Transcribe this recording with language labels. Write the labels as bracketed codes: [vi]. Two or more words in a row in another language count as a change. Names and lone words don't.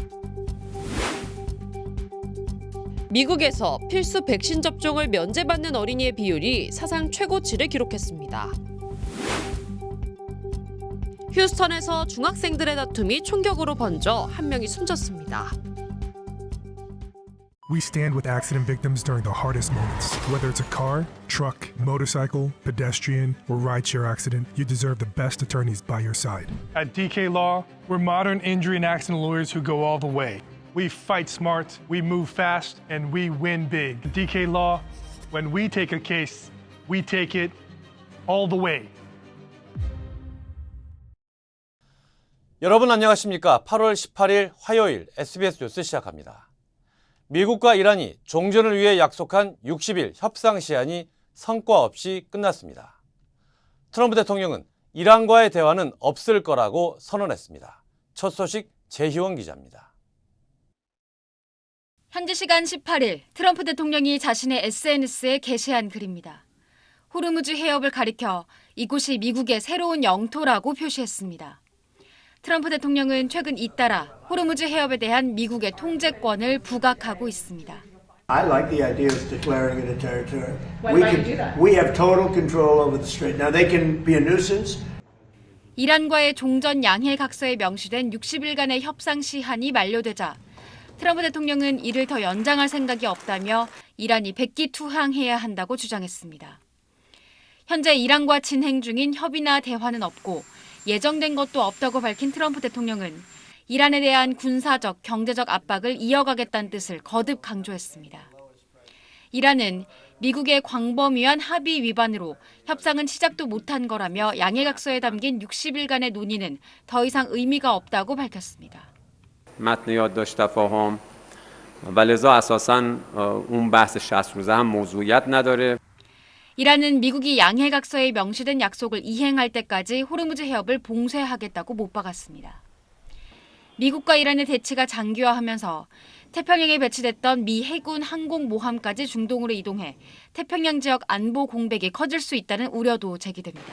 [ko] 미국에서 필수 백신 접종을 면제받는 어린이의 비율이 사상 최고치를 기록했습니다. 휴스턴에서 중학생들의 다툼이 총격으로 번져 한 명이 숨졌습니다. [en] We stand with accident victims during the hardest moments. Whether it's a car, truck, motorcycle, pedestrian, or rideshare accident, you deserve the best attorneys by your side. At DK Law, we're modern injury and accident lawyers who go all the way. We fight smart, we move fast, and we win big. At DK Law, when we take a case, we take it all the way. [ko] 여러분 안녕하십니까? 8월 18일 화요일 SBS 뉴스 시작합니다. 미국과 이란이 종전을 위해 약속한 60일 협상 시한이 성과 없이 끝났습니다. 트럼프 대통령은 이란과의 대화는 없을 거라고 선언했습니다. 첫 소식 재희원 기자입니다. 현지 시간 18일 트럼프 대통령이 자신의 SNS에 게시한 글입니다. 호르무즈 해협을 가리켜 이곳이 미국의 새로운 영토라고 표시했습니다. 트럼프 대통령은 최근 잇따라 호르무즈 해협에 대한 미국의 통제권을 부각하고 있습니다. [en] I like the idea of declaring it a territory. We have total control over the strait. Now they can be a nuisance. [ko] 이란과의 종전 양해 각서에 명시된 60일간의 협상 시한이 만료되자 트럼프 대통령은 이를 더 연장할 생각이 없다며 이란이 백기투항해야 한다고 주장했습니다. 현재 이란과 진행 중인 협의나 대화는 없고 예정된 것도 없다고 밝힌 트럼프 대통령은 이란에 대한 군사적, 경제적 압박을 이어가겠다는 뜻을 거듭 강조했습니다. 이란은 미국의 광범위한 합의 위반으로 협상은 시작도 못한 거라며 양해각서에 담긴 60일간의 논의는 더 이상 의미가 없다고 밝혔습니다. [fa] متن یادداشت تفاهم و لذا اساساً اون بحث 60 روزه هم موضوعیت نداره. [ko] 이란은 미국이 양해각서에 명시된 약속을 이행할 때까지 호르무즈 해협을 봉쇄하겠다고 못 박았습니다. 미국과 이란의 대치가 장기화하면서 태평양에 배치됐던 미 해군 항공모함까지 중동으로 이동해 태평양 지역 안보 공백이 커질 수 있다는 우려도 제기됩니다.